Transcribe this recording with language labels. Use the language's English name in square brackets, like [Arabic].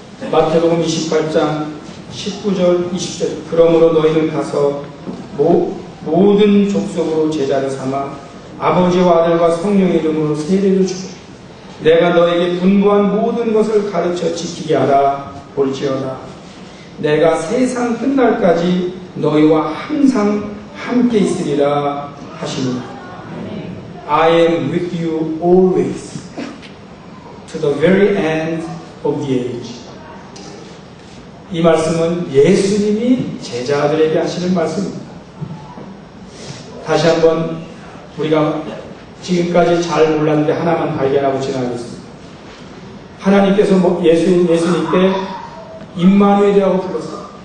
[Korean] 마태복음 28장 19절 20절. 그러므로 너희는 가서 모든 족속으로 제자를 삼아 아버지와 아들과 성령의 이름으로 세례를 주고 내가 너에게 분부한 모든 것을 가르쳐 지키게 하라. 볼지어다 내가 세상 끝날까지 너희와 항상 함께 있으리라 하시니라. [English] I am with you always to the very end of the age. [Korean] 이 말씀은 예수님이 제자들에게 하시는 말씀입니다. 다시 한번 우리가 지금까지 잘 몰랐는데 하나만 발견하고 지나가겠습니다. 하나님께서 예수님께 임마누엘이라고 불렀어요.